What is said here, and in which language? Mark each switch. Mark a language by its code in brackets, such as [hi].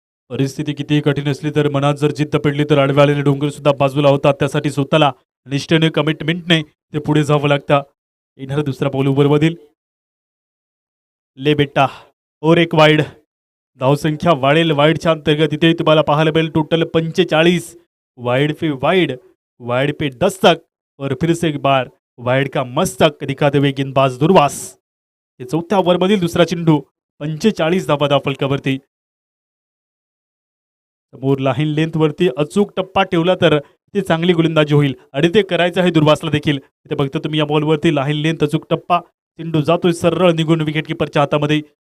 [mr] परिस्थिती कितीही कठीण असली तर मनात जर जिद्द पडली तर आडव्या आलेले डोंगर सुद्धा बाजूला होतात. त्यासाठी स्वतःला निष्ठेने कमिटमेंटने ते पुढे जावं लागतं. येणारा दुसरा बॉल ओव्हरमधील [hi] ले बेटा और एक वाईड. [mr] धावसंख्या वाढेल. वाईडच्या अंतर्गत इथे तुम्हाला पाहायला मिळेल टोटल 45. [hi] वाइड पे वाइड, वाइड पे दस्तक और फिर से एक बार वाइड का मस्तक दिखाते हुए गेंदबाज दुर्वास. [mr] हे चौथ्या ओव्हरमधील दुसरा चेंडू. 45 धावा फलकावरती. समोर लाईन लेंथ वरती अचूक टप्पा ठेवला तर ती चांगली गोलंदाजी होईल आणि ते करायचं आहे दुर्वासला देखील. इथे बघता तुम्ही या बॉलवरती लाईन लेंथ अचूक टप्पा. चेंडू जातोय सरळ निघून विकेट किपरच्या हातामध्ये.